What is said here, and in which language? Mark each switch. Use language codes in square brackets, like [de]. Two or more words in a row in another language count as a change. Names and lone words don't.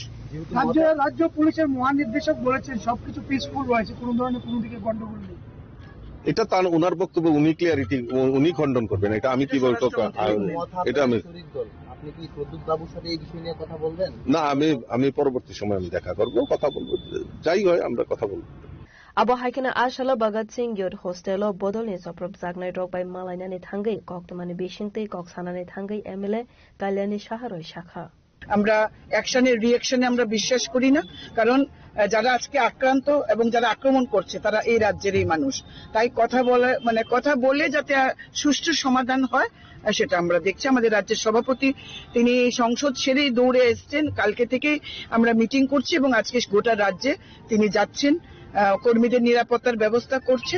[bn] রাজ্য পুলিশের মহানির্দেশক বলেছেন সবকিছু পিসফুল রয়েছে, কোনো ধরনের কোনো দিকে গন্ডগোল নেই। এটা তার ওনার বক্তব্য, উনি খণ্ডন করবেন, এটা আমি কি বলতো, এটা আপনি কি প্রদ্যুৎ বাবুর সাথে এই বিষয় নিয়ে কথা বলবেন? না, আমি পরবর্তী সময় আমি দেখা করব, কথা বলবো, যাই হয় আমরা কথা বলবো। [trp] Abo haikena ashala Bhagat Singh Youth Hostel o bodolni soprop jagnai rok bai malainani thangai koktomani bishingtei koksanani thangai MLA Kalyani Shaharoi Shakha. [bn] আমরা অ্যাকশনের রিঅ্যাকশনে আমরা বিশ্বাস করি না, কারণ যারা আজকে আক্রান্ত এবং যারা আক্রমণ করছে তারা এই রাজ্যেরই মানুষ। তাই কথা বলে যাতে সুষ্ঠু সমাধান হয় সেটা আমরা দেখছি। আমাদের রাজ্যের সভাপতি তিনি সংসদ সেরেই দৌড়ে এসছেন, কালকে থেকে আমরা মিটিং করছি এবং আজকে গোটা রাজ্যে তিনি যাচ্ছেন, কর্মীদের নিরাপত্তার ব্যবস্থা করছেন।